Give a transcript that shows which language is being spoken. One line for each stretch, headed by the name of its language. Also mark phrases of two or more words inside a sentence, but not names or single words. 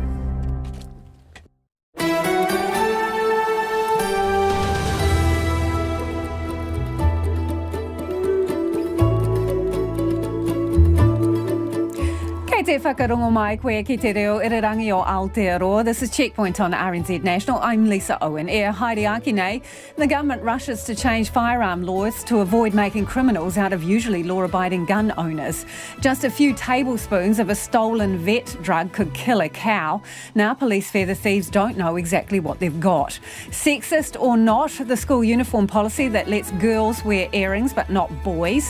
Māori: Te whakarongo mai koe ki te reo irirangi o Aotearoa.
English: This is Checkpoint on RNZ National. I'm Lisa Owen.
Māori: Haere aki nei.
English: The government rushes to change firearm laws to avoid making criminals out of usually law-abiding gun owners. Just a few tablespoons of a stolen vet drug could kill a cow. Now police fear the thieves don't know exactly what they've got. Sexist or not, the school uniform policy that lets girls wear earrings but not boys.